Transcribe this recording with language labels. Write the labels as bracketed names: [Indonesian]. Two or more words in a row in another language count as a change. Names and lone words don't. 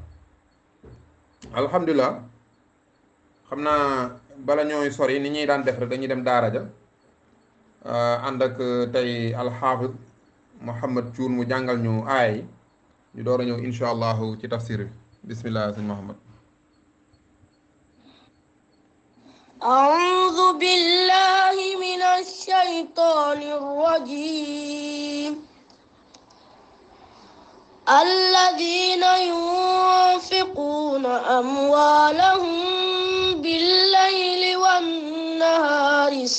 [Wolof] alhamdulilah xam naa bala ñooy sori ni ñuy daan def rek dañuy dem daara ja ànd ak tey alxaafid Muhammad Cuun mu jàngal ñu aaya yi ñu door a ñëw [Arabic] إن شاء الله [Wolof] ci tafsir bi bismillah sëñ Muhammad. [Arabic] أعوذ بالله من الشيطان الرجيم الذين ينفقون أموالهم بالليل والنهار